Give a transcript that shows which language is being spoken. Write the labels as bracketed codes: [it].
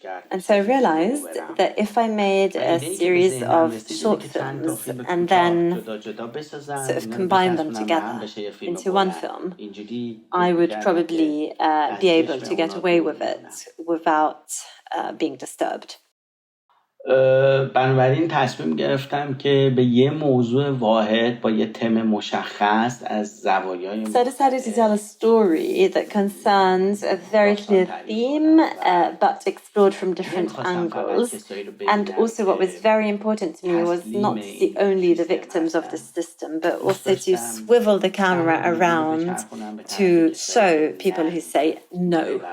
[en] And so I realized that if I made a series of short films and then sort of combined them together into one film, I would probably be able to get away with it without being disturbed. [fa] بنابراین تصمیم گرفتم که به یه موضوع واحد با یه تم مشخص از زوایای [en] So I decided to tell a story that concerns a very clear theme, but explored from different angles. And also what was very important to me was not to see only the victims of the system, but also to swivel the camera around to show people who say no.